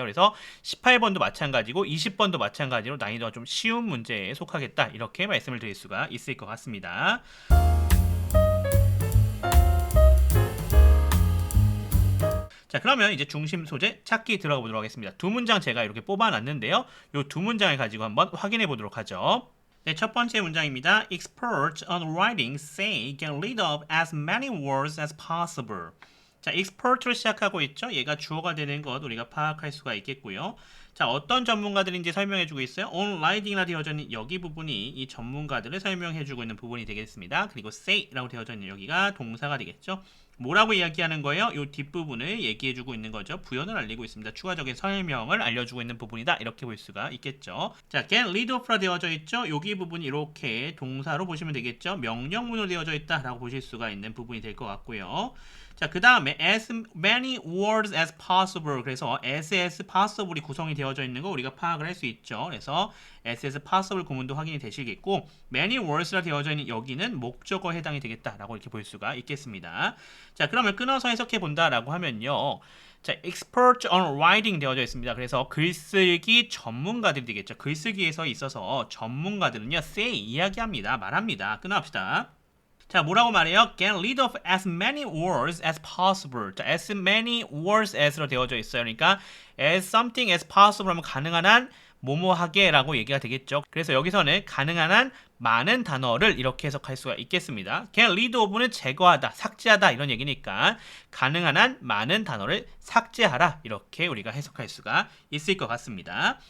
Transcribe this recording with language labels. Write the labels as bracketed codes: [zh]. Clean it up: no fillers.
[ko] 그래서 18번도 마찬가지고 20번도 마찬가지로 난이도가 좀 쉬운 문제에 속하겠다 이렇게 말씀을 드릴 수가 있을 것 같습니다. 자, 그러면 이제 중심 소재 찾기 들어가 보도록 하겠습니다. 두 문장 제가 이렇게 뽑아놨는데요. 이 두 문장을 가지고 한번 확인해 보도록 하죠. 네, 첫 번째 문장입니다. [en] Experts on writing say get rid of as many words as possible. [ko] 자, expert로 시작하고 있죠. 얘가 주어가 되는 것 우리가 파악할 수가 있겠고요. 자, 어떤 전문가들인지 설명해주고 있어요. on writing이라 되어져 있는 여기 부분이 이 전문가들을 설명해주고 있는 부분이 되겠습니다. 그리고 say라고 되어져 있는 여기가 동사가 되겠죠. 뭐라고 이야기하는 거예요? 이 뒷부분을 얘기해주고 있는 거죠. 부연을 알리고 있습니다. 추가적인 설명을 알려주고 있는 부분이다. 이렇게 볼 수가 있겠죠. 자, get rid of라 되어져 있죠. 여기 부분이 이렇게 동사로 보시면 되겠죠. 명령문으로 되어져 있다라고 보실 수가 있는 부분이 될 것 같고요. 자, 그 다음에 [en] as many words as possible. [ko] 그래서 as possible이 구성이 되어져 있는 거 우리가 파악을 할 수 있죠. 그래서 as possible 구문도 확인이 되시겠고, many words라 되어져 있는 여기는 목적어에 해당이 되겠다라고 이렇게 볼 수가 있겠습니다. 자, 그러면 끊어서 해석해 본다라고 하면요. 자, expert on writing 되어져 있습니다. 그래서 글쓰기 전문가들이 되겠죠. 글쓰기에서 있어서 전문가들은요, say 이야기합니다. 말합니다. 끊어합시다. 자, 뭐라고 말해요? [en] Get rid of as many words as possible. [ko] 자, as many words as로 되어져 있어요. 그러니까 as something as possible 하면 가능한 한 뭐뭐하게 라고 얘기가 되겠죠. 그래서 여기서는 가능한 한 많은 단어를 이렇게 해석할 수가 있겠습니다. get rid of는 제거하다, 삭제하다 이런 얘기니까 가능한 한 많은 단어를 삭제하라 이렇게 우리가 해석할 수가 있을 것 같습니다.